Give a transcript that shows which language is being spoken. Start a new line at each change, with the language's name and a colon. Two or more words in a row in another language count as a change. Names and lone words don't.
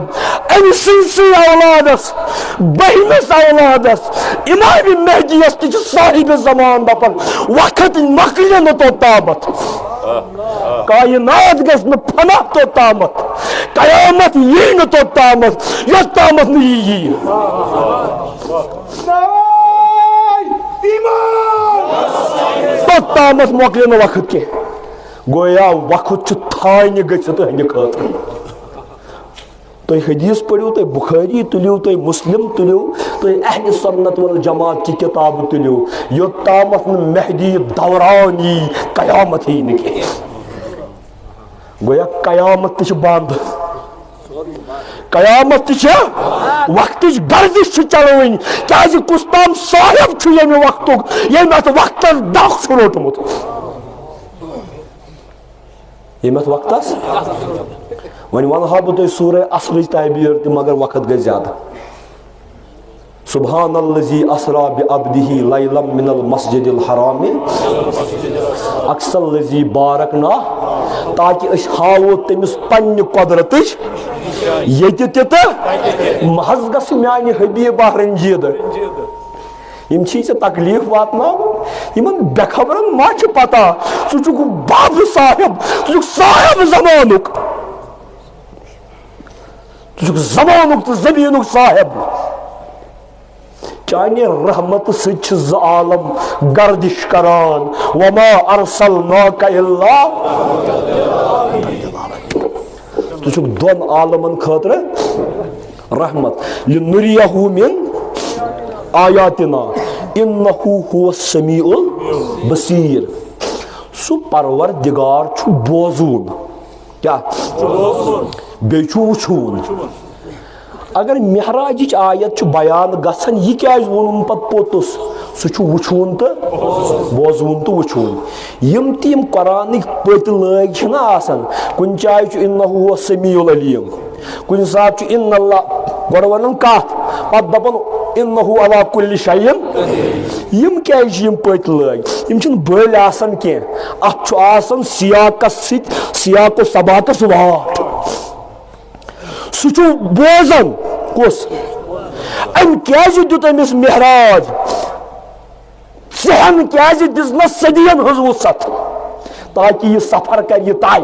Kashmiri: ام سی اولادس بہمس اولادس امام مہدیس تہ صاحب زمان دپن وقت مکلہ نہ توتامت, کائنات گژھِ نہٕ فنا توتامت, قیامت یی نہٕ توتامت یوتامت نہ یی. توتامت مکلہ نہ وقت کی. گویا وقت تھانہ گژھِتھ تہندِ خٲطرٕ. تُہۍ حدیث پٔرِو, تُہۍ بخاری تُلِو, تُہۍ مسلم تُلِو, تُہۍ اہل سنت والجماعت چہِ کتابہٕ تُلِو, یوتامت نہٕ مہدی دوران یی قیامت یی نہٕ کینٛہہ. گویا قیامت تہِ چھِ بنٛد, قیامت تہِ چھِ وقتٕچ گردش چھِ چلوٕنۍ. کیازِ کُس تام صاحب چھُ ییٚمہِ وقتُک ییٚمۍ اتھ وقتس دکھ چھُ روٚٹمُت, ییٚمۍ اتھ وقتس. وۄنۍ ونہا بہٕ تۄہہِ سورہ اصلٕچ تعبیر تہِ مگر وقت گژھِ زیادٕ.
Arabic: سبحان الذی اسرا بعبدہ لیلا من المسجد الحرام اقصى الذی بارکنا,
Kashmiri: تاکہ أسۍ ہاوو تٔمِس پننہِ قۄدرتٕچ ییٚتہِ تہِ تہٕ محض گژھِ میانہِ حبیبہ رنجیٖدٕ. یم چھی ژےٚ تکلیف واتناوان, یمن بے خبرن ما چھِ پتہ ژٕ چھُکھ باب صاحب, ژٕ چھُکھ صاحب زمانُک, ژٕ چھُکھ زمانُک تہٕ زمیٖنُک صاحب. چانہِ رحمت سۭتۍ چھِ زٕ عالم گردش کران.
Arabic: وما ارسلناک الا
Kashmiri: ژٕ چھُکھ دۄن عالمن خٲطرٕ رحمت.
Arabic: لنریہ من آیاتنا انہ هو السمیع البصیر.
Kashmiri: سُہ پروردگار چھُ بوزون, کیا بیٚیہِ چھُ وٕچھوُن. اگر معراجٕچ آیت چھُ بیان گژھان, یہِ کیازِ ووٚنُن پتہٕ پوٚتُس, سُہ چھُ وٕچھوُن تہٕ بوزوُن تہٕ وٕچھوُن. یِم تہِ یِم قرآنٕکۍ پٔتۍ لٲگۍ چھِنہ آسان, کُنہِ جایہِ چھُ
Arabic: انہ هو السمیع العلیم,
Kashmiri: کُنہِ ساتہٕ چھُ
Arabic: ان اللہ
Kashmiri: گۄڈٕ ونان کتھ پتہٕ دپان
Arabic: انہ علی کُلہِ شیءٍ.
Kashmiri: یِم کیازِ چھِ یِم پٔتۍ لٲگۍ, یِم چھِنہٕ بٔلۍ آسان کینٛہہ, اتھ چھُ آسان سیاقس سۭتۍ سیاق و سباقس واٹھ. سُہ چھُ بوزان کُس, أمۍ کیازِ دیُت أمِس معراج, ژٕہن کیازِ دِژنس صدین ہٕنٛز وُسعت تاکہ یہِ سفر کرِ یہِ طے.